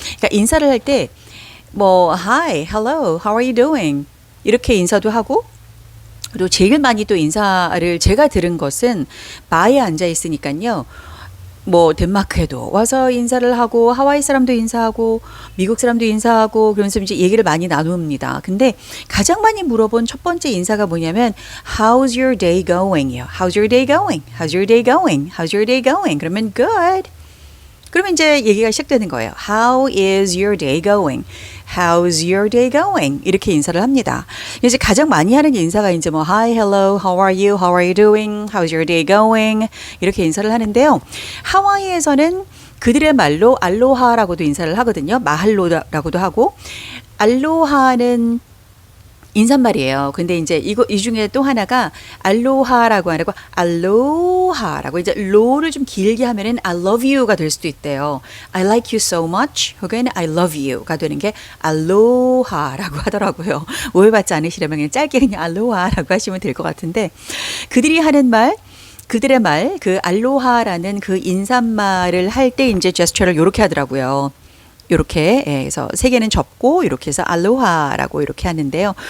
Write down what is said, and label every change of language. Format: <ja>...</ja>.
<ko>그러니까 인사를 할 때 뭐</ko> <en>hi, hello, how are you doing?</en> <ko>이렇게 인사도 하고 그리고 제일 많이 또 인사를 제가 들은 것은 바에 앉아 있으니까요. 뭐 덴마크에도 와서 인사를 하고 하와이 사람도 인사하고 미국 사람도 인사하고 그러면서 이제 얘기를 많이 나눕니다. 근데 가장 많이 물어본 첫 번째 인사가 뭐냐면</ko> <en>How's your day going? How's your day going? How's your day going? How's your day going?</en> <ko>그러면</ko> <en>good.</en> <ko>그러면 이제 얘기가 시작되는 거예요.</ko> <en>How is your day going? How's your day going?</en> <ko>이렇게 인사를 합니다. 이제 가장 많이 하는 인사가 이제 뭐</ko> <en>Hi, hello, how are you? How are you doing? How's your day going?</en> <ko>이렇게 인사를 하는데요. 하와이에서는 그들의 말로 알로하라고도 인사를 하거든요. 마할로라고도 하고 알로하는 인사말이에요. 근데 이제 이 중에 또 하나가 알로하라고 하고 알로하라고 이제 로를 좀 길게 하면은</ko> <en>I love you</en> <ko>가 될 수도 있대요.</ko> <en>I like you so much</en> <ko>혹은</ko> <en>I love you가</en> <ko>되는 게 알로하라고 하더라고요. 오해받지 않으시려면 그냥 짧게 그냥 알로하라고 하시면 될 것 같은데 그들이 하는 말 그들의 말, 그 알로하라는 그 인사말을 할 때 이제 제스처를 이렇게 하더라고요. 이렇게 그래서 세 개는 접고 이렇게 해서 알로하라고 이렇게 하는데요.</ko>